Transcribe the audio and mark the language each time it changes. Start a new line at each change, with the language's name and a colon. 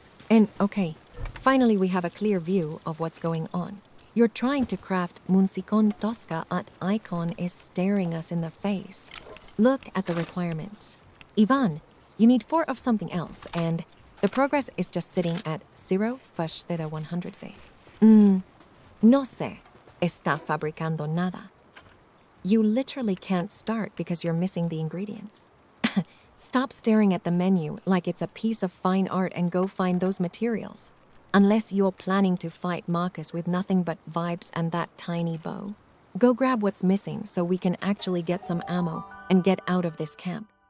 English: And okay, finally we have a clear view of what's going on. You're trying to craft Munsicon Tosca at icon is staring us in the face. Look at the requirements. Ivan, you need 4 of something else, and the progress is just sitting at 0 / 100 se.
Spanish: No se está fabricando nada.
English: You literally can't start because you're missing the ingredients. Stop staring at the menu like it's a piece of fine art and go find those materials. Unless you're planning to fight Marcus with nothing but vibes and that tiny bow. Go grab what's missing so we can actually get some ammo and get out of this camp.